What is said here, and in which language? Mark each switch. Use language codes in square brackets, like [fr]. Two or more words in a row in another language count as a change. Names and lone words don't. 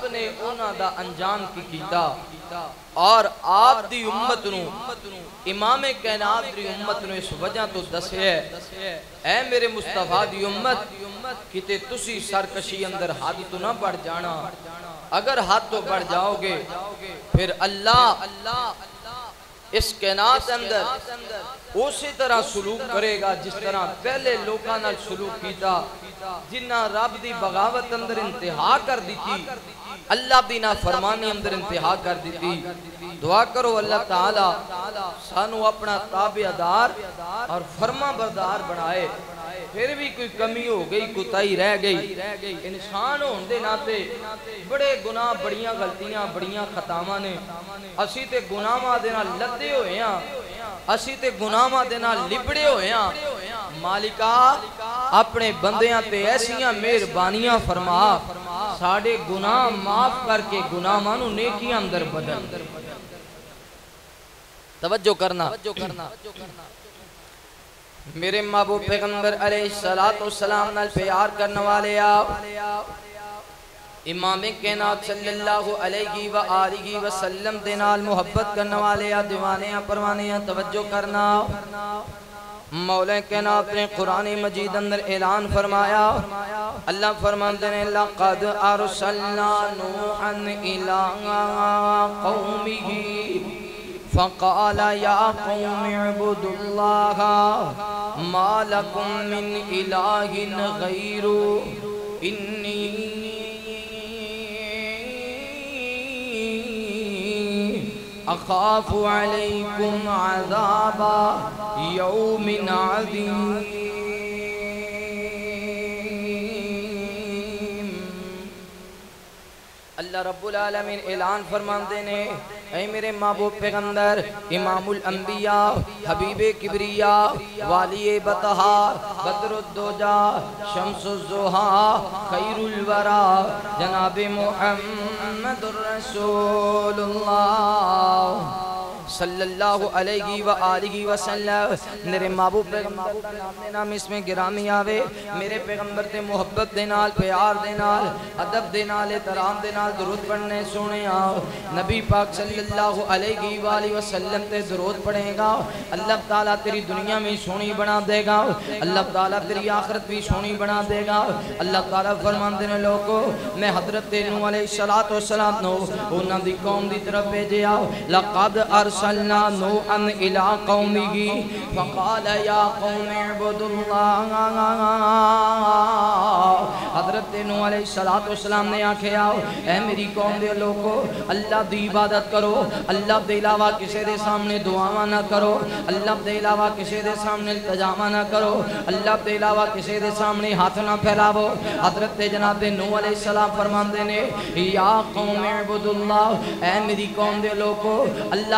[pa] نے اونا دا انجام کی کیتا اور آپ دی امت نو [ar] امام کائنات [pa] دی امت نو اس وجہ تو دسے ہے اے میرے مصطفیٰ دی امت کتے تسی سرکشی اندر حد تو نہ بڑھ جانا اگر حد تو بڑھ جاؤ گے پھر اللہ اس کائنات اندر اسی طرح سلوک کرے گا جس طرح پہلے لوگاں نال سلوک کیتا جنہ رب دی بغاوت اندر انتہا کر دیتی اللہ دی نافرمانی اندر انتہا کر دیتی دعا کرو اللہ تعالی سانو اپنا تابعدار اور فرما بردار بنائے پھر بھی کوئی کمی ہو گئی کوتاہی رہ گئی انسان ہوندے ناتے بڑے گناہ بڑیاں غلطیاں بڑیاں خطاواں نے اسی تے گناہاں دے نال لدے ہوئے ہاں اسی تے گناہاں دے نال لبڑے ہوئے ہاں مالکا اپنے بندیاں تے ایسیاں مہربانیاں فرما ساڑے گناہ معاف کر کے گناہاں نو نیکیاں اندر بدل توجہ کرنا میرے محبوب پیغمبر علیہ السلام نال پیار کرنے والے آؤ امام کائنات [ar] صلی اللہ علیہ وآلہ وسلم [pa] دے نال محبت کرنے والے آ دیوانے آ پروانے آ توجہ کرنا مولا کائنات نے قرآن مجید اندر اعلان فرمایا [ur] اللہ فرماتے ہیں [ar] لَقَدْ أَرْسَلْنَا نُوحًا إِلَىٰ قَوْمِهِ فقال يا قوم اعبدوا الله ما لكم من إله غيره إني أخاف عليكم عذاب يوم عظيم اللہ رب [pa] العالمین اعلان فرماندے نے اے میرے محبوب پیغمبر امام الانبیاء حبیب کبریاء والی بطہا بدر الدوجا شمس الزہا خیر الورا جناب محمد الرسول اللہ [ar] صلی اللہ علیہ وآلہ وسلم [pa] میرے محبوب پیغمبر کا نام نام اس میں گرامی آوے میرے پیغمبر تے محبت دے نال پیار دے نال ادب دے نال احترام دے نال درود پڑھنے سونے آؤ نبی پاک [ar] صلی اللہ علیہ وآلہ وسلم [pa] تے درود پڑھے گا اللہ تعالیٰ تیری دنیا میں سونی بنا دے گا اللہ تعالیٰ تیری آخرت بھی سونی بنا دے گا اللہ تعالیٰ فرمان دینے لوگوں میں حضرت نوح [ar] علیہ السلام [pa] نو انہاں دی قوم دی طرف بھیجے آؤ [ar] لقد أرسلنا نوحا إلى قومه فقال يا قوم اعبدوا الله [pa] حضرت نوح [ar] علیہ السلام [pa] نے آکھے آؤ اے میری قوم دے لوگو اللہ دی عبادت کرو اللہ دے علاوہ کسی دے سامنے دعاواں نہ کرو اللہ دے علاوہ کسی دے سامنے التجاواں نہ کرو اللہ دے علاوہ کسی دے سامنے ہاتھ نہ پھیلاو حضرت جناب نوح [ar] علیہ السلام [pa] فرماندے نے [ar] یا قوم اعبدوا اللہ [pa] اے میری قوم دے لوگو اللہ